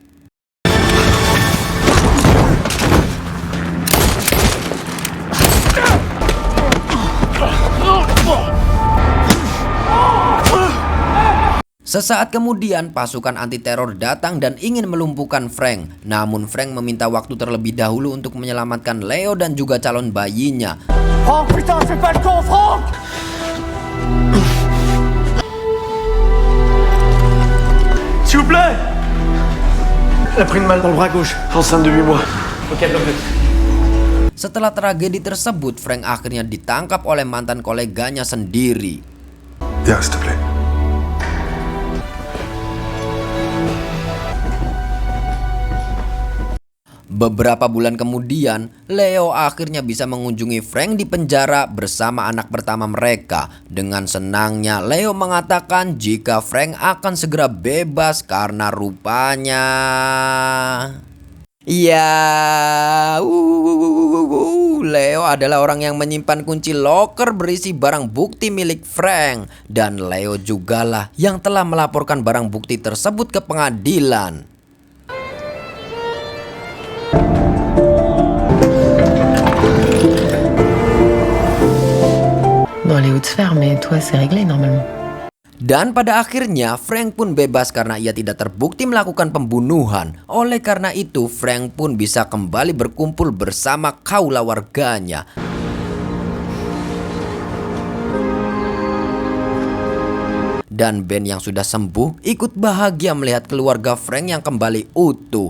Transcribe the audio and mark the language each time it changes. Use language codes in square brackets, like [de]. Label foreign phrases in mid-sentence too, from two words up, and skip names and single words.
[id] Sesaat kemudian pasukan anti teror datang dan ingin melumpuhkan Frank. Namun Frank meminta waktu terlebih dahulu untuk menyelamatkan Leo dan juga calon bayinya. [fr] Franck, putain, fais pas le con, Franck! S'il vous plaît! Elle a pris une balle dans le bras gauche, enceinte de 8 mois. Ok, bloqué. [id] Setelah tragedi tersebut, Frank akhirnya ditangkap oleh mantan koleganya sendiri. [fr] Viens, s'il te plaît. [id] Beberapa bulan kemudian, Leo akhirnya bisa mengunjungi Frank di penjara bersama anak pertama mereka. Dengan senangnya, Leo mengatakan jika Frank akan segera bebas karena rupanya Ya, Leo adalah orang yang menyimpan kunci loker berisi barang bukti milik Frank. Dan Leo jugalah yang telah melaporkan barang bukti tersebut ke pengadilan. [fr] Dans les hautes sphères, mais toi, c'est réglé normalement. [id] Dan pada akhirnya Frank pun bebas karena ia tidak terbukti melakukan pembunuhan. Oleh karena itu Frank pun bisa kembali berkumpul bersama kaula warganya. Dan Ben yang sudah sembuh ikut bahagia melihat keluarga Frank yang kembali utuh.